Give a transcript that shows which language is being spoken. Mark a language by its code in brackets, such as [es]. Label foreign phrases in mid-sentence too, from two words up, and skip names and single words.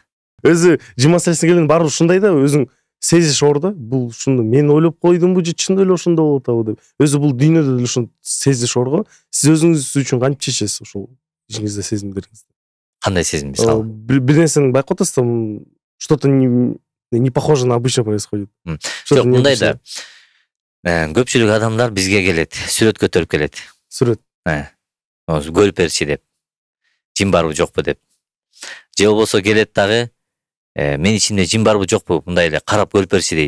[ky] Өзү жын маселесине келгенде баары ушундай да, өзүң сезиш ор да. Бул ушуну мен ойлоп койдумбу же чындап эле ошондой болуп атабы деп. Өзү бул дүйнөдө деле ушуну сезиш ор го. Сиз өзүңүз үчүн кантип чечесиз ошол ишиңизде, сезимдериңизди? Кандай сезим мисалы? Бир нерсени байкап атасыз да, [ru] что-то не похоже на обычно происходит. [ky] Жок, мындай да. Көпчүлүк адамдар бизге келет, сүрөт көтөрүп келет. Сүрөт. Көрүп берчи деп. Жин барбы жокпу деп. Же болбосо келет дагы, мен ичимде жин барбы жокпу, мындай эле карап көрүп берчи дейт.